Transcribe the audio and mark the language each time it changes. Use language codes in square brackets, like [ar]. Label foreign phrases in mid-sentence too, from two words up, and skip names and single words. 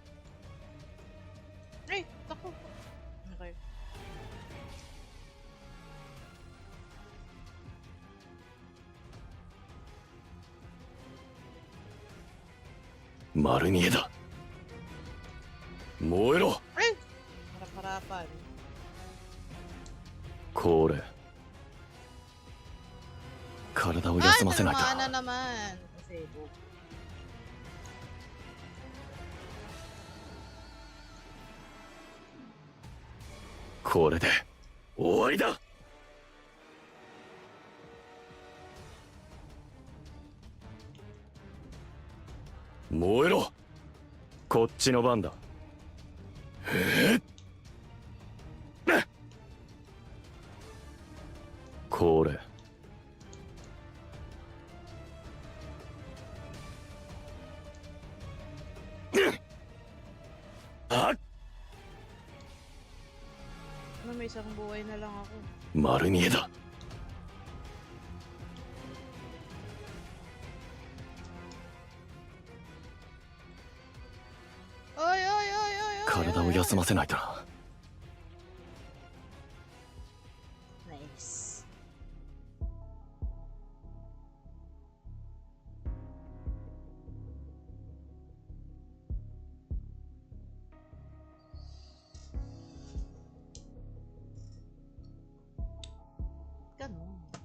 [tl] Ay, naku. [en] Okay. [ja] 丸見えだ。燃えろ。 [tl] Ay! Harap-harapan. [ja] これ。体を休ませないと。 [tl] Ay, tinamaan na naman. Kasi, oh. [ja] これで終わりだ。燃えろ。こっちの番だ。これ。あっ。 [tl] Ano, may isang buhay na lang ako. [ja] 丸見えだ。 [tl] Oy, oy, oy, oy, oy. [ja] 体を休ませないとな。 [en] Nice. [tl] Ganun.